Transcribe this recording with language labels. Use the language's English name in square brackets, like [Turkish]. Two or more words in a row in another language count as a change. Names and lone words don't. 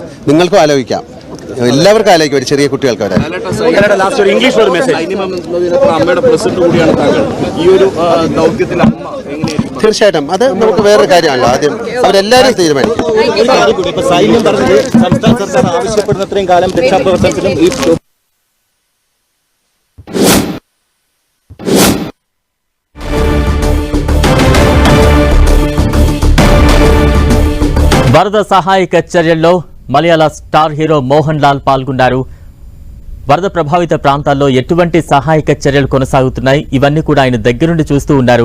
[Malayalam] നിങ്ങൾക്കും ആലോചിക്കാം, എല്ലാവർക്കും ആലോചിക്കും, ഒരു ചെറിയ കുട്ടികൾക്ക് വരെ. തീർച്ചയായിട്ടും അത് നമുക്ക് വേറൊരു കാര്യമാണല്ലോ. ആദ്യം അവരെല്ലാവരും തീരുമാനിക്കും. സൈന്യം പറഞ്ഞത് സംസ്ഥാന സർക്കാർ ആവശ്യപ്പെടുന്നത്രയും കാലം രക്ഷാപ്രവർത്തനത്തിലും ഈ [Telugu] వరద సహాయక చర్యల్లో మలయాళ స్టార్ హీరో మోహన్ లాల్ పాల్గొన్నారు. వరద ప్రభావిత ప్రాంతాల్లో ఎటువంటి సహాయక చర్యలు కొనసాగుతున్నాయి, ఇవన్నీ కూడా ఆయన దగ్గరుండి చూస్తూ ఉన్నారు.